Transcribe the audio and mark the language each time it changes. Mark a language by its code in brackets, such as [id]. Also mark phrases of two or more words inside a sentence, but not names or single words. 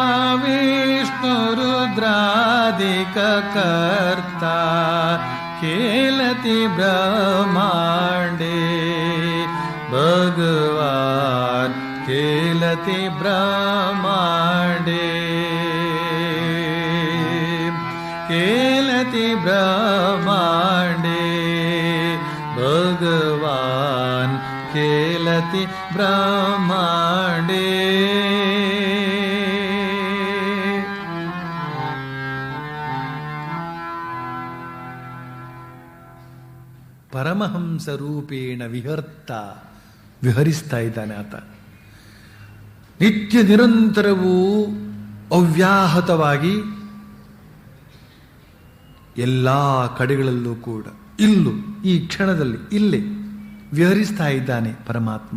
[sa] विष्णुरुद्रादिककर्ता खेलति ब्रह्माण्डे भगवान् खेलति ब्रह्माण्डे खेलति ब्रह्माण्डे भगवान् खेलति ब्रह्माण्डे ಪರಮಹಂಸ ರೂಪೇಣ ವಿಹರ್ತ [kn] ವಿಹರಿಸ್ತಾ ಇದ್ದಾನೆ ಆತ. ನಿತ್ಯ ನಿರಂತರವೂ ಅವ್ಯಾಹತವಾಗಿ ಎಲ್ಲ ಕಡೆಗಳಲ್ಲೂ ಕೂಡ ಇಲ್ಲೂ ಈ ಕ್ಷಣದಲ್ಲಿ ಇಲ್ಲೇ ವಿಹರಿಸ್ತಾ ಇದ್ದಾನೆ ಪರಮಾತ್ಮ.